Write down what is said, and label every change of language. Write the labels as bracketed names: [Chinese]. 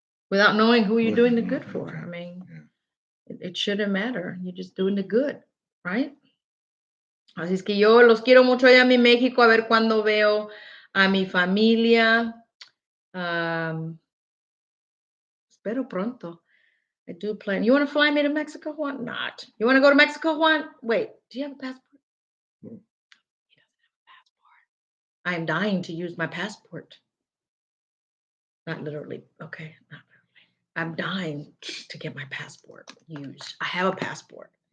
[English] without knowing who you're doing the good Okay. for. I mean, Yeah. it shouldn't matter. You're just doing the good, right? [Spanish] Así es que yo los quiero mucho allá en mi México, a ver cuándo veo a mi familia. Espero pronto. [English] I do plan. You want to fly me to Mexico, Juan? Not. You want to go to Mexico, Juan? Wait, do you have a passport? Mm. He doesn't have a passport. I am dying to use my passport. Not literally. Okay, not literally. I'm dying to get my passport used. I have a passport.